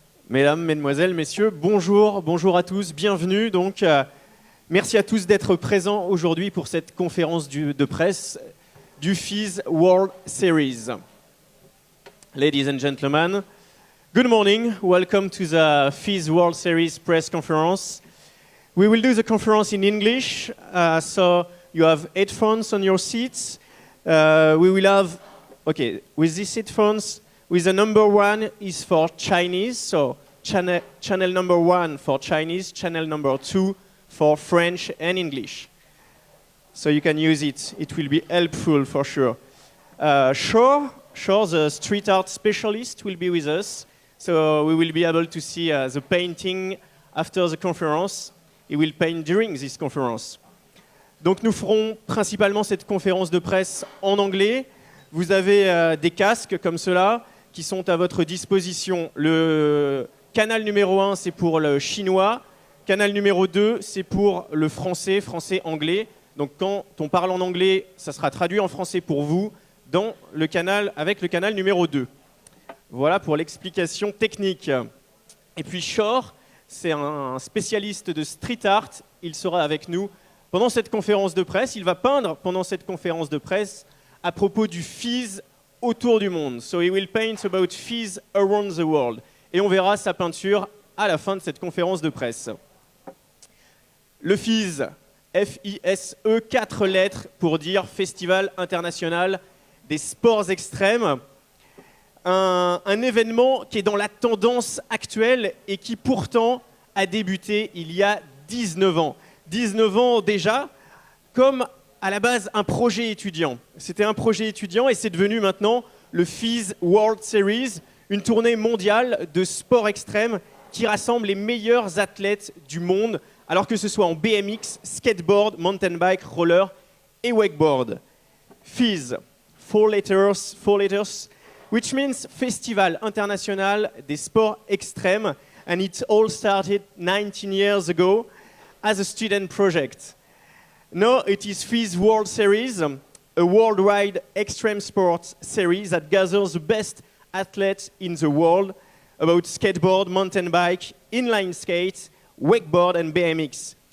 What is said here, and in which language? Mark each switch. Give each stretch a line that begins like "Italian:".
French: Mesdames, Mesdemoiselles, Messieurs, bonjour à tous, bienvenue. Donc, merci à tous d'être présents aujourd'hui pour cette conférence de presse du FISE World Series.
English: Ladies and gentlemen, good morning. Welcome to the FISE World Series press conference. We will do the conference in English, so you have headphones on your seats. We will have, okay, with these headphones, with the number 1 is for Chinese, so channel number 1 for Chinese, channel number 2 for French and English. So you can use it. It will be helpful for sure. Sure, the street art specialist will be with us, so we will be able to see the painting after the conference. He will paint during this conference.
French: Donc nous ferons principalement cette conférence de presse en anglais. Vous avez des casques comme cela qui sont à votre disposition. Le canal numéro 1, c'est pour le chinois. Canal numéro 2, c'est pour le français-anglais. Donc quand on parle en anglais, ça sera traduit en français pour vous dans le canal, avec le canal numéro 2. Voilà pour l'explication technique. Et puis Shore, c'est un spécialiste de street art. Il sera avec nous pendant cette conférence de presse. Il va peindre pendant cette conférence de presse à propos du FISE autour du monde.
English: So he will paint about FISE around the world.
French: Et on verra sa peinture à la fin de cette conférence de presse. Le FISE, F-I-S-E, 4 lettres pour dire Festival international des sports extrêmes. Un événement qui est dans la tendance actuelle et qui pourtant a débuté il y a 19 ans. 19 ans déjà, comme à la base un projet étudiant. C'était un projet étudiant et c'est devenu maintenant le FISE World Series, une tournée mondiale de sport extrême qui rassemble les meilleurs athlètes du monde, alors que ce soit en BMX, skateboard, mountain bike, roller et wakeboard.
English: FISE, 4 letters, which means Festival International des Sports Extrêmes, and it all started 19 years ago as a student project. Now it is FISE World Series, a worldwide extreme sports series that gathers the best athletes in the world about skateboard, mountain bike, inline skate, wakeboard and BMX.